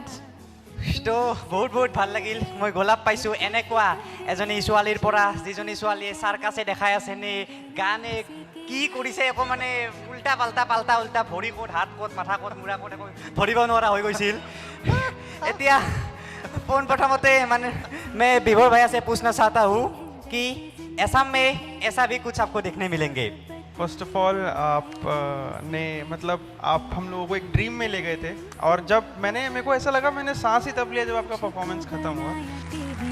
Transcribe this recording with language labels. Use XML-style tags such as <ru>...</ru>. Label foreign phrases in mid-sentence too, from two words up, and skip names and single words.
<as>তো বহুত বহুত ভাল লাগিল মই গোলাপ পাইছোঁ এনেকুৱা এজনী ছোৱালীৰ পৰা যিজনী ছোৱালীয়ে চাৰ্কাছে দেখাই আছে নে গানে কি কৰিছে একো মানে উল্টা পাল্টা ভৰি ক'ত হাত ক'ত মাথা ক'ত মূৰা ক'ত একো ধৰিব নোৱাৰা হৈ গৈছিল এতিয়া পোনপ্ৰথমতে মানে</as> <hi>मैं विभोर भैया से पूछना चाहता हूँ कि असम में ऐसा भी कुछ आपको देखने मिलेंगे</hi> <en>First of all</en> <hi>आप ने मतलब आप हम लोगों को एक ड्रीम में ले गए थे और जब मेरे को ऐसा लगा मैंने सांस ही तब लिया जब आपका परफॉर्मेंस खत्म हुआ</hi>